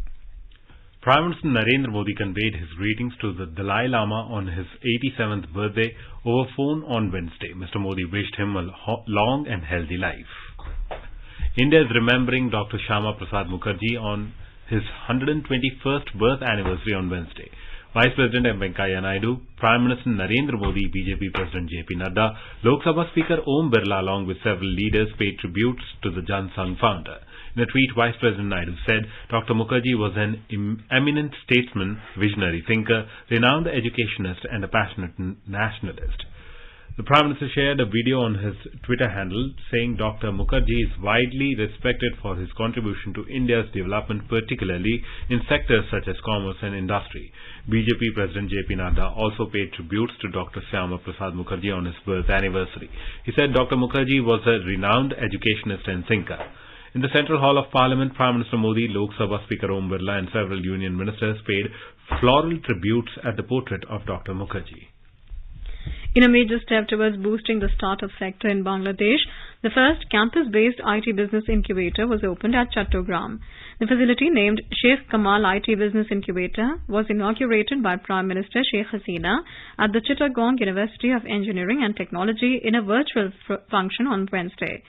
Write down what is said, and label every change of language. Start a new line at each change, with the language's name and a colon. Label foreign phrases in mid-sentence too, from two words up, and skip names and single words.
English: Prime Minister Narendra Modi conveyed his greetings to the Dalai Lama on his 87th birthday over phone on Wednesday. Mr. Modi wished him a long and healthy life. India is remembering Dr. Shyama Prasad Mukherjee on his 121st birth anniversary on Wednesday. Vice President M. Venkaiah Naidu, Prime Minister Narendra Modi, BJP President J.P. Nadda, Lok Sabha Speaker Om Birla along with several leaders paid tributes to the Jan Sangh founder. In a tweet, Vice President Naidu said Dr. Mukherjee was an eminent statesman, visionary thinker, renowned educationist and a passionate nationalist. The Prime Minister shared a video on his Twitter handle saying Dr. Mukherjee is widely respected for his contribution to India's development, particularly in sectors such as commerce and industry. BJP President J.P. Nadda also paid tributes to Dr. Shyama Prasad Mukherjee on his birth anniversary. He said Dr. Mukherjee was a renowned educationist and thinker. In the Central Hall of Parliament, Prime Minister Modi, Lok Sabha Speaker Om Birla and several union ministers paid floral tributes at the portrait of Dr. Mukherjee. In a major step towards boosting the startup sector in Bangladesh, the first campus-based IT business incubator was opened at Chattogram. The facility, named Sheikh Kamal IT Business Incubator, was inaugurated by Prime Minister Sheikh Hasina at the Chittagong University of Engineering and Technology in a virtual function on Wednesday.